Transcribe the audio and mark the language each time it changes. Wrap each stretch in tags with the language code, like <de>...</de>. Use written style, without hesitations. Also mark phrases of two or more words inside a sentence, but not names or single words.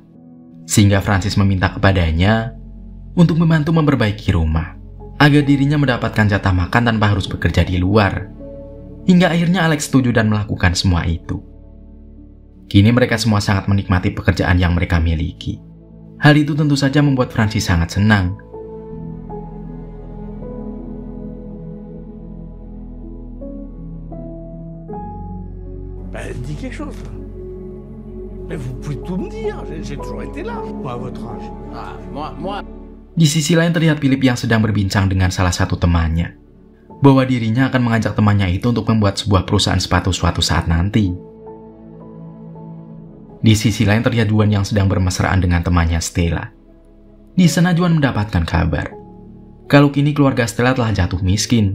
<id>Sehingga Francis meminta kepadanya untuk membantu memperbaiki rumah agar dirinya mendapatkan jatah makan tanpa harus bekerja di luar. Hingga akhirnya Alex setuju dan melakukan semua itu. Kini mereka semua sangat menikmati pekerjaan yang mereka miliki. Hal itu tentu saja membuat Francis sangat senang.</id> <fr>Dis quelque chose. Mais vous pouvez tout me dire, j'ai toujours été là, moi à votre âge. Ah, moi.</fr> <id>Di sisi lain terlihat Philip yang sedang berbincang dengan salah satu temannya, bahwa dirinya akan mengajak temannya itu untuk membuat sebuah perusahaan sepatu suatu saat nanti. Di sisi lain terlihat Juan yang sedang bermesraan dengan temannya Stella. Di sana Juan mendapatkan kabar kalau kini keluarga Stella telah jatuh miskin.</id>